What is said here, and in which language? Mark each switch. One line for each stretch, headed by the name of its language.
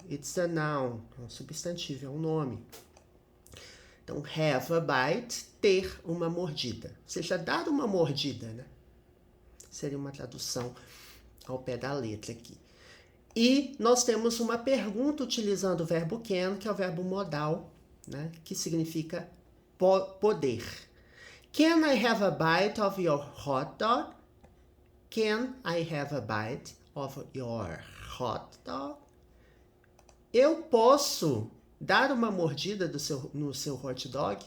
English: It's a noun,
Portuguese: é um substantivo, é um nome. Então,
English: have a bite,
Portuguese: ter uma mordida. Ou seja, dar uma mordida, né? Seria uma tradução ao pé da letra aqui. E nós temos uma pergunta utilizando o verbo can, que é o verbo modal, né? Que significa poder.
English: Can I have a bite of your hot dog? Can I have a bite of your hot dog?
Portuguese: Eu posso dar uma mordida no seu hot dog?